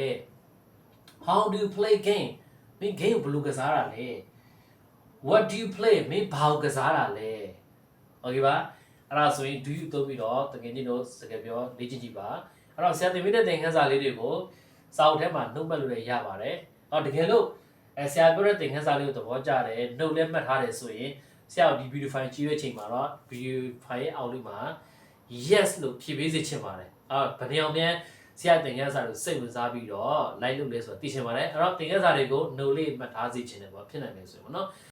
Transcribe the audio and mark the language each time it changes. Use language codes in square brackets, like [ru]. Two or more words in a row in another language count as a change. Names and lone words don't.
[en] how do you play game [my] မင်း game ကိုဘယ်လိုကစားတာလဲ [en] what do you play [my] မင်းဘာကိုကစားတာလဲ okay ပါအဲ့ဒါဆိုရင် [en] do you [my] သုံးပြီးတော့တကယ်ချင်းတို့စကားပြောလေ့ကျင့်ကြည့်ပါအဲ့တော့ဆရာသင်ပေးတဲ့သင်ခန်းစာလေးတွေကိုစာအုပ်ထဲမှာနှုတ်မှတ်လို့ရပါတယ်အော်တကယ်လို့ဆရာပြောတဲ့သင်ခန်းစာလေးကိုသဘောကျတယ်နှုတ်လည်းမှတ်ထားတယ်ဆိုရင်ဆရာဒီ [en] video file [my] ကြည့်တဲ့အချိန်မှာတော့ [en] video file [my] ရဲ့အောက်လေးမှာ yes လို့ဖြည့်ပေးစေချင်ပါတယ်ဘယ်နေအောင်ပြန်ဆရာသင်ခန်းစာကိုစိတ်ဝင်စားပြီးတော့ like လုပ်လဲဆိုတော့သိချင်ပါတယ်အဲ့တော့သင်ခန်းစာတွေကိုနှုတ်လေးမှတ်ထားစေချင်တယ်ပေါ့ဖြစ်နိုင်တယ်ဆိုရင်ပေါ့နော်